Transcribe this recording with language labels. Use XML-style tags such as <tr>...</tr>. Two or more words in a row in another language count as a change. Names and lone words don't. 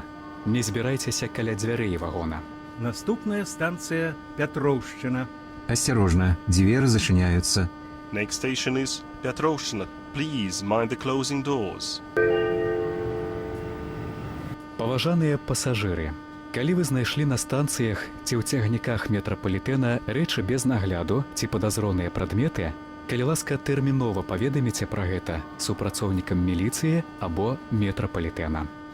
<be>Не збірайцеся каля дзвярэй вагона. Наступная станция Петровщина. Осторожно, двери зачиняются.</be> <en>Next station is Petrovщина. Please mind the closing doors.</en> <be>Паважаныя пасажыры, калі вы знайшлі на станцыях ці ў цягніках метрапалітэна рэчы без нагляду ці падазроныя прадметы, калі ласка, тэрмінова паведаміце пра гэта супрацоўнікам міліцыі або метрапалітэна.</be>